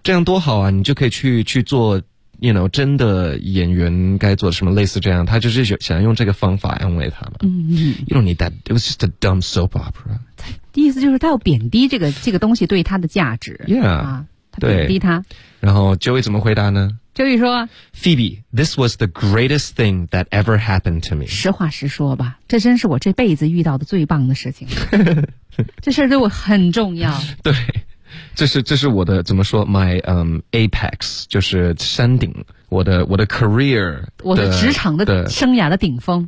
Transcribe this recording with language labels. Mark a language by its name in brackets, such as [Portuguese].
[Chinese] 这样多好啊！你就可以去做 ， [English] you know， [Chinese] 真的演员该做什么类似这样，他就是想用这个方法安慰他们。嗯 [English] ，you don't need that. It was just a dumb soap opera. [Chinese] 意思就是他要贬低这个东西对他的价值。 Yeah，、啊、他贬低他。然后 Joey 怎么回答呢？就是说 [English] Phoebe, this was the greatest thing that ever happened to me. [Chinese] 实话实说吧，这真是我这辈子遇到的最棒的事情。这事儿对我很重要。对，这是我的怎么说 ,my, apex, 就是山顶，我的 career, 我的职场的生涯的顶峰。